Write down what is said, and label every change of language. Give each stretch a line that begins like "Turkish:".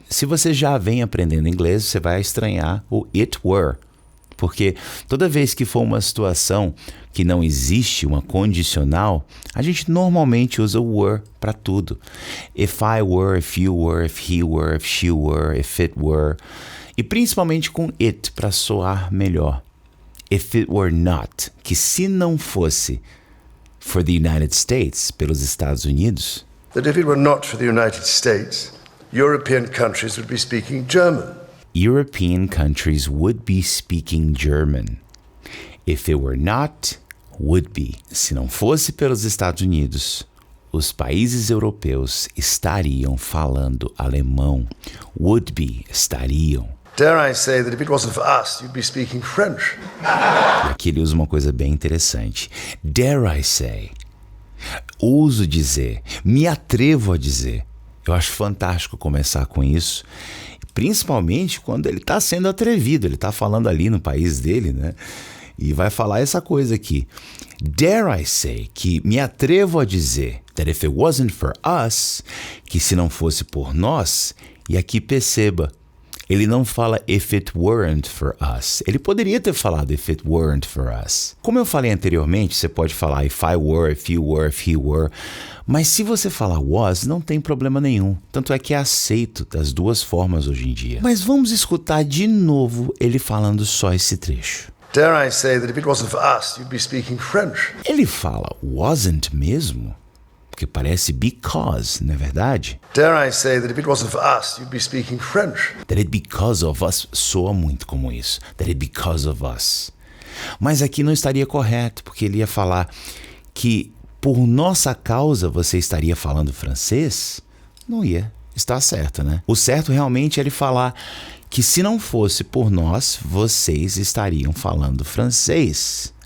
Portuguese: Se você já vem aprendendo inglês, você vai estranhar o it were. Porque toda vez que for uma situação que não existe uma condicional, a gente normalmente usa o were para tudo.
English: If I were, if you were, if he were, if she were, if it were.
Portuguese: E principalmente com it para soar melhor.
English: If it were not,
Portuguese: que se não fosse
English: for the United States,
Portuguese: pelos Estados Unidos.
English: That if it were not for the United States, European countries would be speaking German. European countries would be speaking German. If it were not, would be.
Portuguese: Se não fosse pelos Estados Unidos, os países europeus estariam falando alemão.
English: Would be, estariam. Dare I say that if it wasn't for us, you'd be speaking French.
Portuguese: E aqui ele usa uma coisa bem interessante.
English: Dare I say.
Portuguese: Ouso dizer, me atrevo a dizer. Eu acho fantástico começar com isso, Principalmente quando ele está sendo atrevido, ele está falando ali no país dele, né? E vai falar essa coisa aqui.
English: Dare I say,
Portuguese: que me atrevo a dizer,
English: that if it wasn't for us,
Portuguese: que se não fosse por nós, e aqui perceba, ele não fala
English: if it weren't for us.
Portuguese: Ele poderia ter falado
English: if it weren't for us.
Portuguese: Como eu falei anteriormente, você pode falar
English: if I were, if you were, if he were.
Portuguese: Mas se você falar was, não tem problema nenhum. Tanto é que é aceito das duas formas hoje em dia. Mas vamos escutar de novo ele falando só esse trecho.
English: Dare I say that if it wasn't for us, you'd be speaking French.
Portuguese: Ele fala wasn't mesmo? Porque parece because, não é verdade?
English: Dare I say that if it wasn't for us, you'd be speaking French. That it because of us
Portuguese: soa muito como isso.
English: That it because of us.
Portuguese: Mas aqui não estaria correto, porque ele ia falar que por nossa causa você estaria falando francês? Não ia. Está certo, né? O certo realmente é ele falar que se não fosse por nós, vocês estariam falando francês.